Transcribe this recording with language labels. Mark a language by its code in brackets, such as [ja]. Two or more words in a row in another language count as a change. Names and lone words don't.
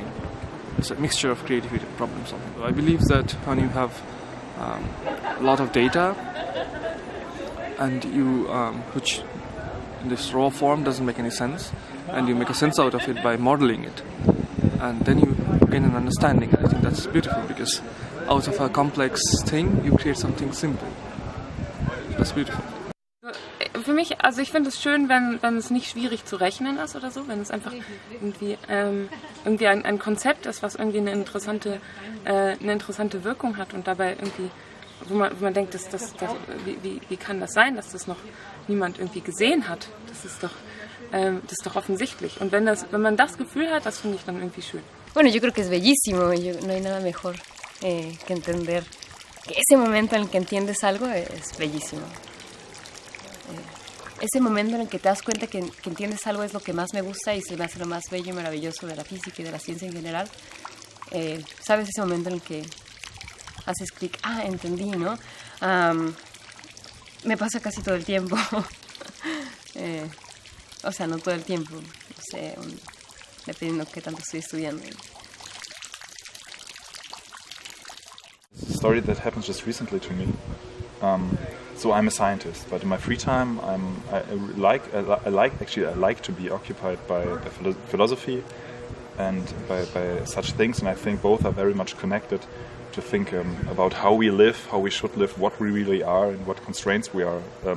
[en] It's a mixture of creativity and problem solving. So I believe that when you have a lot of data and you which in this raw form doesn't make any sense, and you make a sense out of it by modeling it, and then you gain an understanding, and I think that's beautiful, because out of a complex thing you create something simple. That's beautiful. [de] Für mich, also ich finde es schön, wenn es nicht schwierig zu rechnen ist oder so, wenn es einfach irgendwie ein Konzept ist, was irgendwie eine interessante Wirkung hat und dabei irgendwie, wo man denkt, wie kann das sein, dass das noch niemand irgendwie gesehen hat? Das ist doch offensichtlich. Und wenn man das Gefühl hat, das finde ich dann irgendwie schön. [es] Bueno, yo creo que es bellísimo, no hay nada mejor que entender que ese momento en el que entiendes algo es bellísimo. Ese momento en el que te das cuenta que entiendes algo es lo que más me gusta y se me hace lo más bello y maravilloso de la física y de la ciencia en general. ¿Sabes? Ese momento en el que haces clic, entendí, ¿no? Me pasa casi todo el tiempo. O sea, no todo el tiempo, no sé, dependiendo de qué tanto estoy estudiando. [en] A story that happened just recently to me. So I'm a scientist, but in my free time, I like to be occupied by philosophy and by such things, and I think both are very much connected. To think about how we live, how we should live, what we really are, and what constraints we are.